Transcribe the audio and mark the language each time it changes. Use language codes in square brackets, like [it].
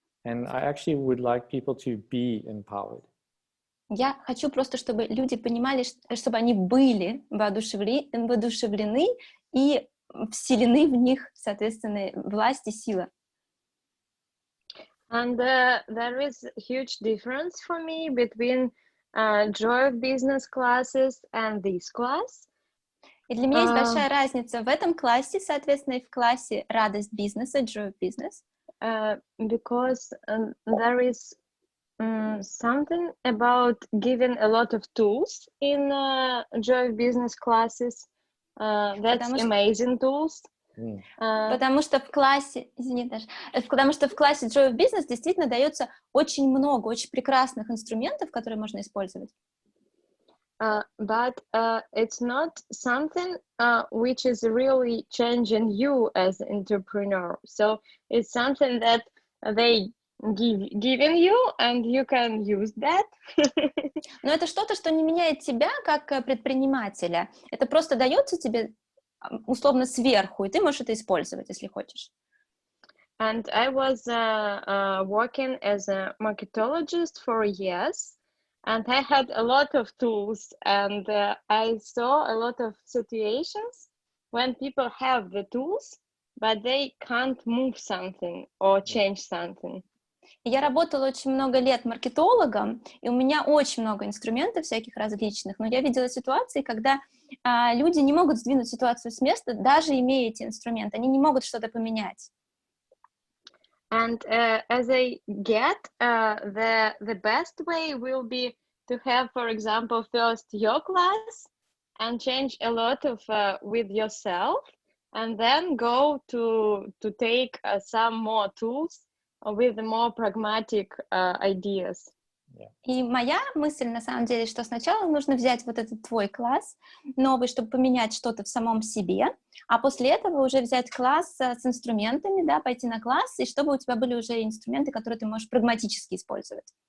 [en] And I actually would like people to be empowered. [ru] Я хочу просто, чтобы люди понимали, чтобы они были воодушевлены и вселены в них, соответственно, власть и сила. [en] And there is a huge difference for me between Joy of Business classes and this class. [ru] И для меня есть большая разница в этом классе, соответственно, и в классе радость бизнеса, Joy of Business. [en] Because there is something about giving a lot of tools in Joy of Business classes. That's amazing tools. [ru] Потому что в классе, потому что в классе Joy of Business действительно дается очень много очень прекрасных инструментов, которые можно использовать. [en] But it's not something which is really changing you as an entrepreneur. So it's something that they giving you, and you can use that. [ru] Но это что-то, что не меняет тебя как предпринимателя. Это просто дается тебе условно сверху, и ты можешь это использовать, если хочешь. [en] And I was working as a marketologist for years. And I had a lot of tools, and I saw a lot of situations when people have the tools, but they can't move something or change something. [ru] Я работала очень много лет маркетологом, и у меня очень много инструментов всяких различных, но я видела ситуации, когда люди не могут сдвинуть ситуацию с места, даже имея эти инструменты, они не могут что-то поменять. [en] And as I get, the best way will be to have, for example, first your class and change a lot of with yourself, and then go to take some more tools with more pragmatic ideas. [ru] И моя мысль, на самом деле, что сначала нужно взять вот этот твой класс новый, чтобы поменять что-то в самом себе, а после этого уже взять класс с инструментами, да, пойти на класс, и чтобы у тебя были уже инструменты, которые ты можешь прагматически использовать.